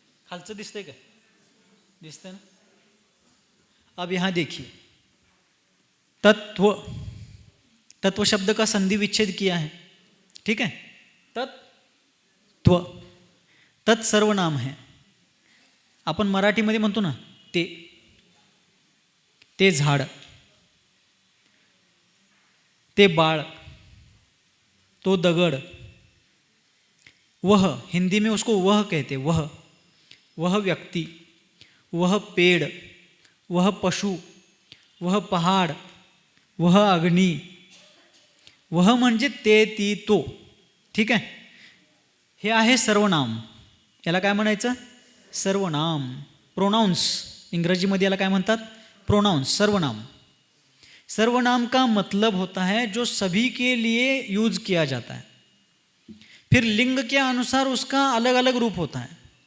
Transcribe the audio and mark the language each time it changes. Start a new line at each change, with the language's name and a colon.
Marathi: खालचं दिसतंय का? दिसतंय ना?
Hindi: अब यहां देखिए, तत्व, तत्व शब्द का संधि विच्छेद किया है, ठीक है।
Marathi: तत्व,
Hindi: तत् सर्वनाम है,
Marathi: आपण मराठीमध्ये म्हणतो ना ते, ते झाड़, ते बाळ, तो दगड़,
Hindi: वह, हिंदी में उसको वह कहते, वह व्यक्ति, वह पेड़, वह पशु, वह पहाड़, वह अग्नि, वह
Marathi: म्हणजे ते ती तो. ठीक आहे. हे आहे सर्वनाम. याला काय म्हणायचं? सर्वनाम. प्रोनाउन्स, इंग्रजीमध्ये याला काय म्हणतात? प्रोनाउन्स, सर्वनाम.
Hindi: सर्वनाम का मतलब होता है जो सभी के लिए यूज किया जाता है. फिर लिंग के अनुसार उसका अलग अलग रूप होता है.